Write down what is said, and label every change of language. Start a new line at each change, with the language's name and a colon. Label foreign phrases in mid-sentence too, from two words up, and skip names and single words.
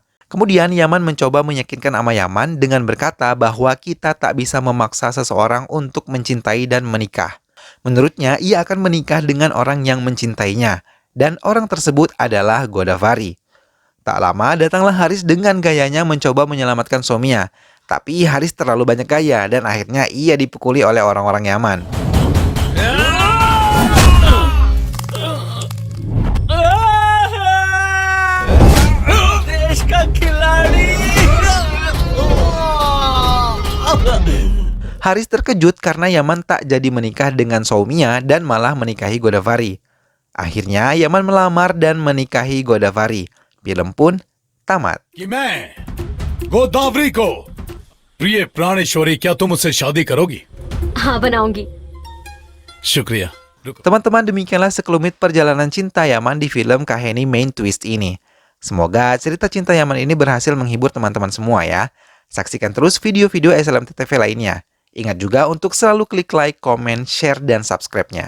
Indonesian: Kemudian Yaman mencoba meyakinkan Ama Yaman dengan berkata bahwa kita tak bisa memaksa seseorang untuk mencintai dan menikah. Menurutnya, ia akan menikah dengan orang yang mencintainya, dan orang tersebut adalah Godavari. Tak lama datanglah Haris dengan gayanya mencoba menyelamatkan Soumya. Tapi Haris terlalu banyak gaya dan akhirnya ia dipukuli oleh orang-orang Yaman.
Hindi: देश का खिलाड़ी
Indonesian: Haris terkejut karena Yaman tak jadi menikah dengan Soumya dan malah menikahi Godavari. Akhirnya Yaman melamar dan menikahi Godavari. Film pun tamat.
Hindi: कि मैं गोदावरी को प्रिय प्राणेश्वरी क्या तुम मुझसे शादी करोगी? हाँ बनाऊंगी शुक्रिया।
Indonesian: Teman-teman, demikianlah sekelumit perjalanan cinta Yaman di film Kaheni Main Twist ini. Semoga cerita cinta Yaman ini berhasil menghibur teman-teman semua ya. Saksikan terus video-video SLMT TV lainnya. Ingat juga untuk selalu klik like, komen, share, dan subscribe-nya.